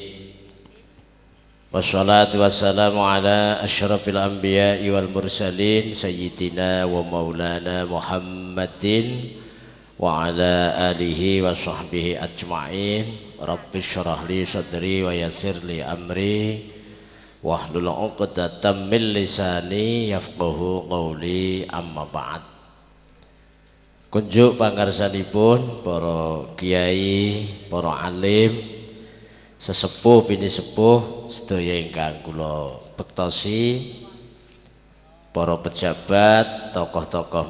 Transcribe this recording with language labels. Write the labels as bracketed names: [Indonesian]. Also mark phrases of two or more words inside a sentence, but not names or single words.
[Arabic] والصلاة والسلام على أشرف الأنبياء والمرسلين سيدنا ومولانا محمد وعلى آله وصحبه أجمعين. رب اشرح لي صدري ويسر لي أمري واحلل عقدة من لساني يفقهوا قولي، أما بعد. [Javanese] Kunjuk pangarsanipun para kiai, para alim, sesepuh bini sepuh sedaya ingkang kula bektosi, para pejabat, tokoh-tokoh